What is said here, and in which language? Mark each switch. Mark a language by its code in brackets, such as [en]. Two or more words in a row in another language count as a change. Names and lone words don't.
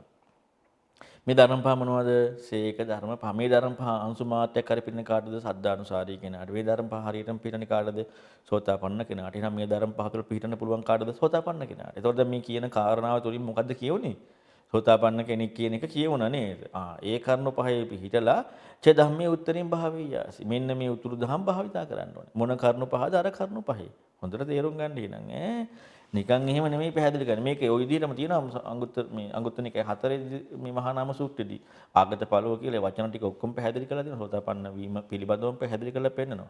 [si] මේ ධර්ම පහ මොනවද? සේක ධර්ම පහ. මේ ධර්ම පහ අංශු මාත්‍රයක් හරි පිළින කාටද? සද්ධානුසාරී කෙනාට. මේ ධර්ම පහ හරියටම පිළින කාටද? සෝතාපන්න කෙනාට. එහෙනම් මේ ධර්ම පහ තුළ පිළිටන්න පුළුවන් කාටද? සෝතාපන්න කෙනාට. එතකොට මේ කියන කාරණාව තුලින් මොකද්ද කියවුනේ? සෝතාපන්න කෙනෙක් කියන එක කියවුණා නේද? ඒ කරුණු පහේ පිළිහිටලා [pi] ච ධම්මේ උත්තරින් භාවියාසි. [si] මෙන්න මේ උතුරු දහම් භාවිතා කරන්න ඕනේ. මොන කරුණු පහද? අර කරුණු පහේ. හොඳට තේරුම් ගන්න එහෙනම් නිකන් එහෙම නෙමෙයි පැහැදිලි කරන්නේ. මේකේ ওই විදිහටම තියෙනවා අංගුත්තර නිකාය 4 මේ මහා නාම සූත්‍රයේදී ආගත පළව කියලා වචන ටික ඔක්කොම පැහැදිලි කරලා දෙනවා. සෝතාපන්න වීම පිළිබඳවම පැහැදිලි කරලා පෙන්නනවා.